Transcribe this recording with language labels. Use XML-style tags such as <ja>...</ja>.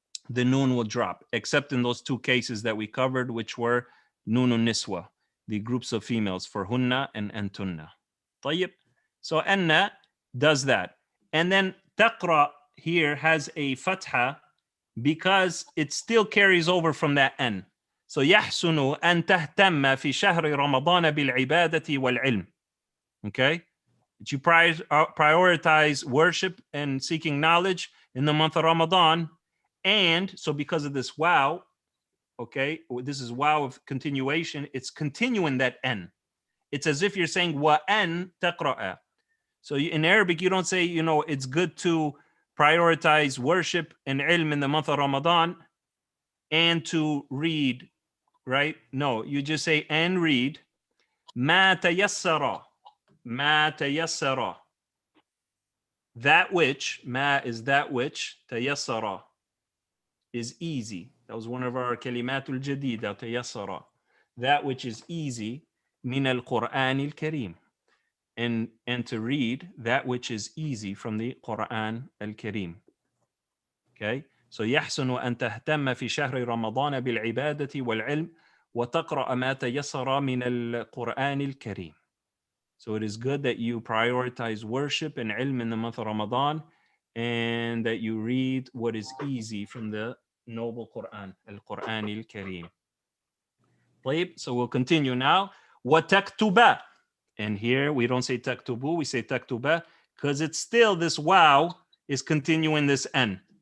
<en>The noon will drop, except in those 2 cases that we covered, which were nunun niswa, the groups of females, for hunna and antunna. طيب. So anna does that. And then taqra here has a fatha because it still carries over from that N.</en> <ar>So يحسن أن تهتم في شهر رمضان بالعبادة والعلم.</ar> <en>Okay? That you prioritize worship and seeking knowledge in the month of Ramadan. And so because of this wow, okay, this is wow of continuation, it's continuing that N. It's as if you're saying</en> <ar>wa an taqra'a.</ar> <en>So in Arabic, you don't say, it's good to prioritize worship and ilm in the month of Ramadan and to read, right? No, you just say and read.</en> <ar>Ma tayassara.</ar> <en>Ma tayassara. That which, ma is that which, tayassara is easy. That was one of our kalimatul jadida, tayassara. That which is easy,</en> <ar>min al-Qur'an al-Kareem.</ar> <en>And to read that which is easy from the Quran al-Kareem. Okay?</en> <ar>So يحسن أن تهتم في شهر رمضان بالعبادة والعلم وتقرأ ما تيسر من القرآن الكريم.</ar> <en>So it is good that you prioritize worship and ilm in the month of Ramadan, and that you read what is easy from the noble Quran, al-Quran al-Kareem. So we'll continue now.</en> <ar>وَتَكْتُبَ.</ar> <en>And here we don't say taktubu, we say taktuba, because it's still this wow is continuing this N.</en>